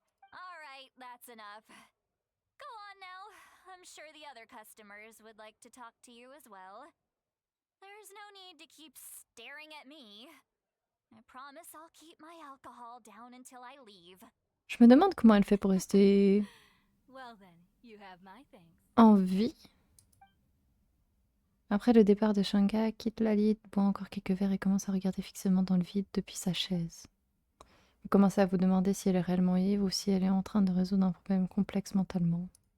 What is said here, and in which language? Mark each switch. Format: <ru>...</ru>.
<en>All right, that's enough. Go on now. I'm sure the other customers would like to talk to you as well. There's no need to keep staring at me. I promise I'll keep my alcohol down until I leave.</en> <fr>Je me demande comment elle fait pour rester</fr> <en>Well then, you have my thanks.</en> <fr>en vie. Après le départ de Shanga, quitte Lali, boit encore quelques verres et commence à regarder fixement dans le vide depuis sa chaise. Vous commencez à vous demander si elle est réellement ivre ou si elle est en train de résoudre un problème complexe mentalement.</fr>